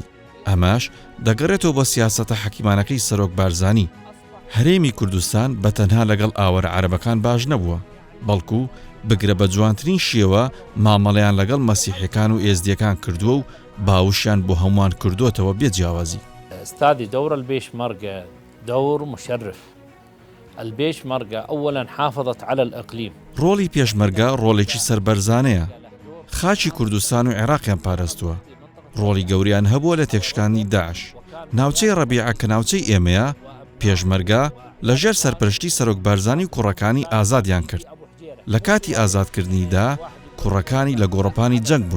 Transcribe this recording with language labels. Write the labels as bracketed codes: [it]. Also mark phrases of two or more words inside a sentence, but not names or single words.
[ckb] ئەماش دەگەڕێتەوە بۆ سیاسەتە حەکیمانەکەی سەرۆک بارزانی. هەرێمی کوردستان بەتەنها لەگەڵ ئاوارە عەرەبەکان باش نەبووە، بەڵکو بگرە بە جوانترین شێوە مامەڵەیان لەگەڵ مەسیحیەکان و ئێزدیەکان کردووە و باوشیان بۆ هەمووان کردوتەوە بێجیاوازی. [ar] استاذي دور البيشمركة دور مشرف. البيشمركة أولا حافظت على الإقليم. [ckb] ڕۆڵی پێشمەرگە ڕۆڵێکی سەربەرزانەیە. خاچی کوردستان و عێراقیان پاراستووە. ڕۆڵی گەوریان هەبووە لە تێکشکانی داعش. ناوچەی ڕەبیعە کە ناوچەی ئێمەیە، پێشمەرگە لەژێر سەرپەرشتی سەرۆک بارزانی و کوڕەکانی ئازادیان کرد. لە کاتی ئازادکردنیدا کوڕەکانی لە گۆڕەپانی جەنگ بوون.